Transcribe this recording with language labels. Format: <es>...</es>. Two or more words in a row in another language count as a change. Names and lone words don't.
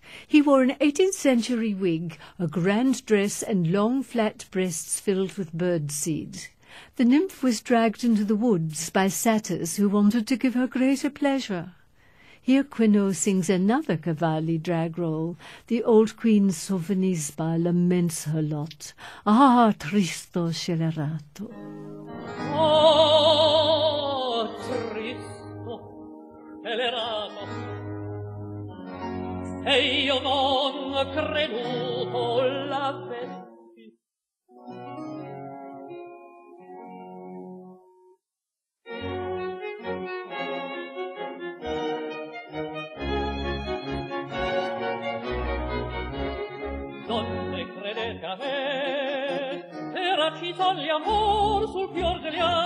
<en>He wore an 18th century wig, a grand dress and long flat breasts filled with birdseed. The nymph was dragged into the woods by satyrs who wanted to give her greater pleasure. Here Cuénod sings another Cavalli drag role. The old queen Sophonisba laments her lot.</en> <it>Ah, tristo scelerato. Oh, tristo scelerato, e io non creduto l'avessi. Donne, credete a me, era cito l'amor sul fior degli</it>